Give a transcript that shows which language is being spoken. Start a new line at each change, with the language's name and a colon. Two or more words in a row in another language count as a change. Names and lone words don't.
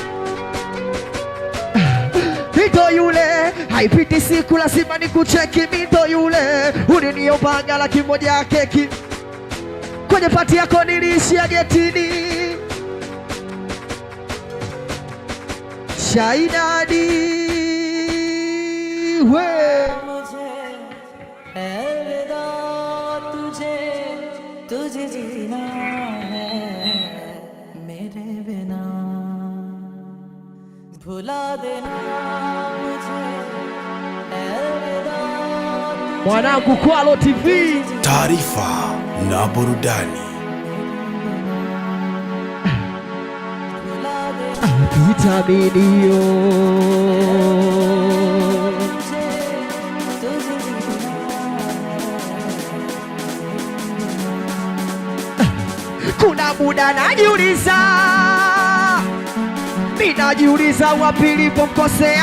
Swahili: Mito yule haipiti siku lazima nikucheki. Mito yule uliniomba laki moja ya keki. Kwenye pati yako niliishia getini. Shainadi we
Hindi: तुझे जीना है मेरे बिना भुला देना मुझे
Swahili: mwanangu Kwalo TV, taarifa na burudani. Vitaminio kuna muda najiuliza, ninajiuliza wapi nilipokosea.